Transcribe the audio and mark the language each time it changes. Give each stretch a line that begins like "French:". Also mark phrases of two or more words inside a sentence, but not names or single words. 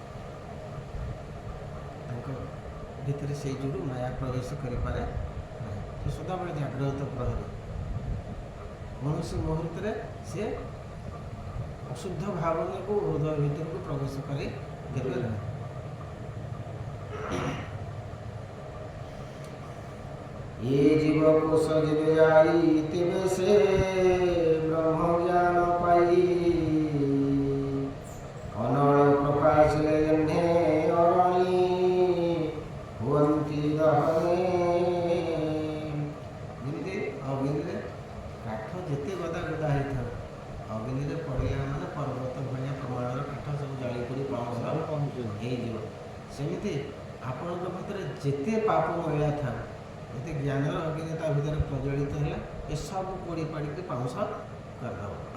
Odia: ତାଙ୍କ ଭିତରେ ସେଇ ଯୋଗୁଁ ମାୟା ପ୍ରବେଶ କରିପାରେ ନାହିଁ। ସେ ସଦାବେଳେ ଜାଗ୍ରତ ପ୍ରହରୀ। କୌଣସି ମୁହୂର୍ତ୍ତରେ ସେ ଅଶୁଦ୍ଧ ଭାବନାକୁ ହୃଦୟ ଭିତରକୁ ପ୍ରବେଶ କରିଦେବେ ନାହିଁ। ଯେ ଜୀବ କୋଶ ଜୀବେ ଯାଇ ତେବେ ସେ ବ୍ରହ୍ମ ଜ୍ଞାନ ପାଇ, ଅନଳ ପ୍ରକାଶିଲେ ଯେହ୍ନେ ଅରଣୀ ହୁଅନ୍ତି ଦହନେ। ଯେମିତି ଅଗ୍ନିରେ କାଠ ଯେତେ ଗଦା ଗଦା ହେଇଥାଉ, ଅଗ୍ନିରେ ପଡ଼ିଲା ମାନେ ପର୍ବତ ଭଳିଆ ପ୍ରମାଣର କାଠ ସବୁ ଜଳି ପୋଡ଼ି ପାଉଁଶ ହେଇଯିବ। ସେମିତି ଆପଣଙ୍କ ଭିତରେ ଯେତେ ପାପ ମହିଳା ଥାଉ, ଯେତେ ଜ୍ଞାନର ଅଗ୍ନି ତା ଭିତରେ ପ୍ରଜ୍ୱଳିତ ହେଲା, ଏସବୁ ପୋଡ଼ି ପାଡ଼ିକି ପାଉଁଶ କରିଦେବ।